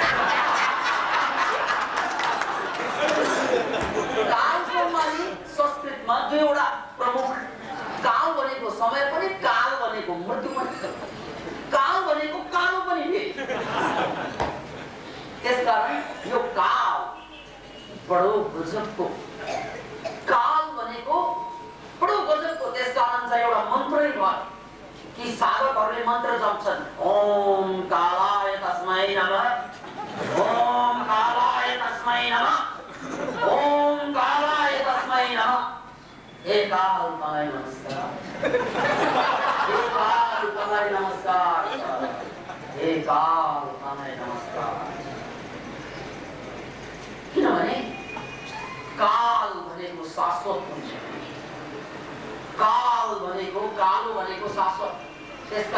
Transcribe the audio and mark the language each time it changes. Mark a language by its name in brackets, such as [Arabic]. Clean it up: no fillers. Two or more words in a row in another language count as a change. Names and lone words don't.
[Nepali] कालको माने संस्कृतमा दुईवटा प्रमुख, काल भनेको समय पनि, काल भनेको मृत्यु पनि, काल भनेको कालो पनि फेरि। त्यसकारण यो काल बडो गजबको, काल भनेको बडो गजबको। त्यसकारण चाहिँ एउटा मन्त्रै भयो कि साधकहरूले मन्त्र जप्छन्, [Sanskrit] ओम कालाय तस्मै नमः, ओम कालाय तस्मै नमः, ओम कालाय तस्मै नमः। [Nepali] हे काल तँलाई नमस्कार, हे काल तँलाई नमस्कार, हे काल तँलाई नमस्कार। किनभने काल भनेको शाश्वत हुन्छ, काल भनेको कालो भनेको शाश्वत।